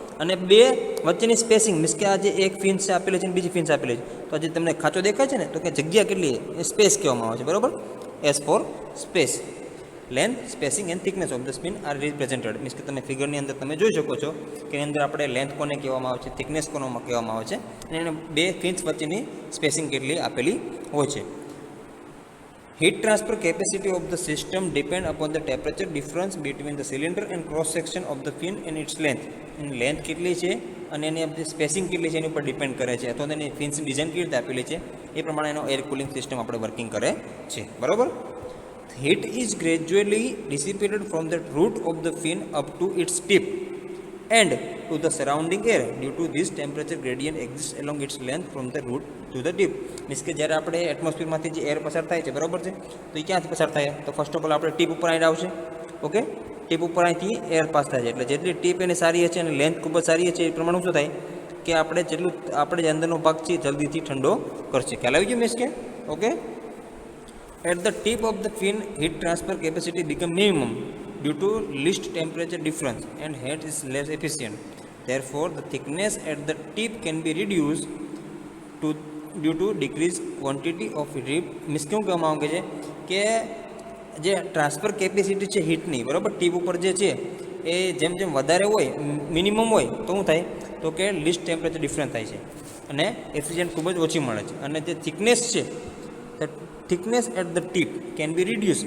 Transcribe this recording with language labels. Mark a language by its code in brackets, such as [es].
[gu] અને બે વચ્ચેની સ્પેસિંગ મીન્સ કે આ જે એક ફિન્સ આપેલી છે અને બીજી ફિન્સ આપેલી છે, તો આ જે તમને ખાંચો દેખાય છે ને, તો કે જગ્યા કેટલી એ સ્પેસ કહેવામાં આવે છે, બરાબર. [en] S for space. Length, spacing and thickness of the spin are represented. [gu] Means કે તમે ફિગરની અંદર તમે જોઈ શકો છો કે એની અંદર આપણે લેન્થ કોને કહેવામાં આવે છે, થિકનેસ કોને કહેવામાં આવે છે, અને એને બે ફિન્સ વચ્ચેની સ્પેસિંગ કેટલી આપેલી હોય છે. [en] Heat transfer capacity of the system depend upon the temperature difference between the cylinder and cross section of the fin and its length. [gu] Any length કેટલી છે અને એની સ્પેસિંગ કેટલી છે એની ઉપર ડિપેન્ડ કરે છે, અથવા તો એની ફિન્સની ડિઝાઇન કેવી રીતે આપેલી છે એ પ્રમાણે એનો એર કુલિંગ સિસ્ટમ આપણે વર્કિંગ કરે છે, બરાબર. [en] Heat is gradually dissipated from the root of the fin up to its tip and to the surrounding air. Due to this temperature gradient exists along its length from the root to the tip. [gu] Means કે જ્યારે આપણે એટમોસ્ફિયરમાંથી જે air પસાર થાય છે, બરાબર છે, તો એ ક્યાંથી પસાર થાય, તો ફર્સ્ટ ઓફ ઓલ આપણે ટીપ ઉપર આવીને આવશે. ઓકે, ટીપ ઉપર અહીંથી એર પાસ થાય છે, એટલે જેટલી ટીપ એની સારી હશે અને લેન્થ ખૂબ જ સારી છે, એ પ્રમાણે શું થાય કે આપણે જે અંદરનો ભાગ છે જલ્દીથી ઠંડો કરશે. ખ્યાલ આવી ગયો મીન્સ કે? Okay. [en] At the tip of the fin, heat transfer capacity becomes minimum due to least temperature difference and heat is less efficient. Therefore, the thickness at the tip can be reduced due to decreased quantity of heat. [gu] Means કેવું કહેવામાં આવે છે કે જે transfer capacity છે હીટની, બરાબર, tip ઉપર જે છે એ જેમ જેમ વધારે હોય, મિનિમમ હોય, તો શું થાય તો કે લીસ્ટ ટેમ્પરેચર ડિફરન્સ થાય છે અને એફિશિયન્ટ ખૂબ જ ઓછી મળે છે. અને જે થિકનેસ છે, [en] Thickness at the tip can be reduce.